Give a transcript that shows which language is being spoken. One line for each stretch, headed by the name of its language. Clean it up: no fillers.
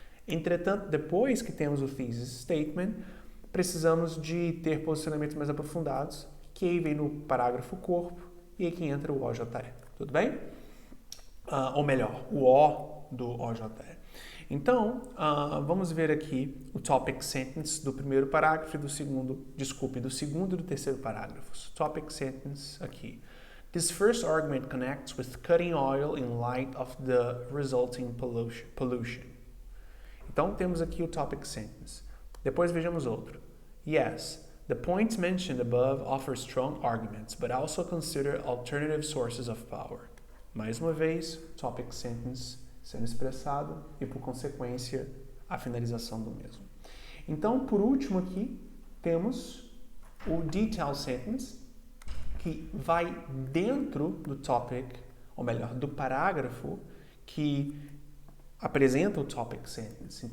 Portuguese: Entretanto, depois que temos o thesis statement, precisamos de ter posicionamentos mais aprofundados, que aí vem no parágrafo corpo e aqui entra o OJE. Tudo bem? Ou melhor, o O do OJE. Então, vamos ver aqui o topic sentence do primeiro parágrafo e do segundo e do terceiro parágrafos. Topic sentence aqui.
English: This first argument connects with cutting oil in light of the resulting pollution.
Portuguese: Então, temos aqui o topic sentence. Depois vejamos outro.
English: Yes, The points mentioned above offer strong arguments, but also consider alternative sources of power.
Portuguese: Mais uma vez, topic sentence sendo expressado e, por consequência, a finalização do mesmo. Então, por último aqui, temos o detail sentence, que vai dentro do topic, ou melhor, do parágrafo que apresenta o topic sentence.